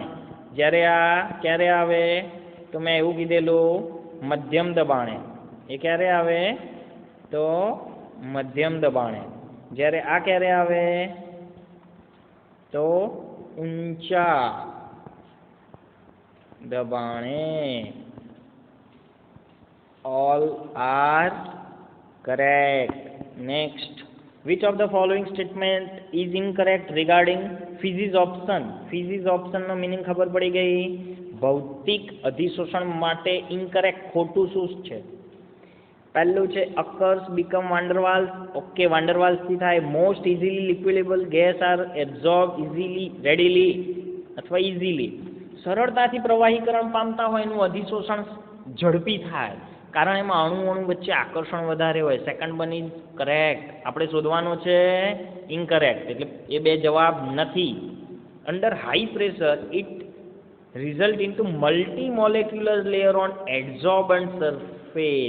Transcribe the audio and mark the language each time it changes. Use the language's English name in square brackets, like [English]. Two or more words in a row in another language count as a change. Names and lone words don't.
[Gujarati] જ્યારે આ ક્યારે આવે? તો મેં એવું કીધેલું મધ્યમ દબાણે. એ ક્યારે આવે? તો મધ્યમ દબાણે. જ્યારે આ ક્યારે આવે? તો ઊંચા દબાણે. [English] all are correct. Next, which of the following statement is incorrect regarding physis option? physis option [Gujarati] નો મીનિંગ ખબર પડી ગઈ. ભૌતિક અધિશોષણ માટે ઇનકરેક્ટ, ખોટું શું છે? પહેલું છે [English] occurs become van der Waals. [Gujarati] ઓકે, van der Waals થી થાય. [English] most easily liquidable gas are absorbed easily, readily અથવા easily. [Gujarati] સરળતાથી પ્રવાહીકરણ પામતા હોય એનું અધિશોષણ ઝડપી થાય, કારણ એમાં અણુ વચ્ચે આકર્ષણ વધારે હોય. [English] second one is correct. [Gujarati] આપણે શોધવાનો છે ઇનકરેક્ટ, એટલે એ બે જવાબ નથી. [English] under high pressure it result into multi molecular layer on adsorbent surface.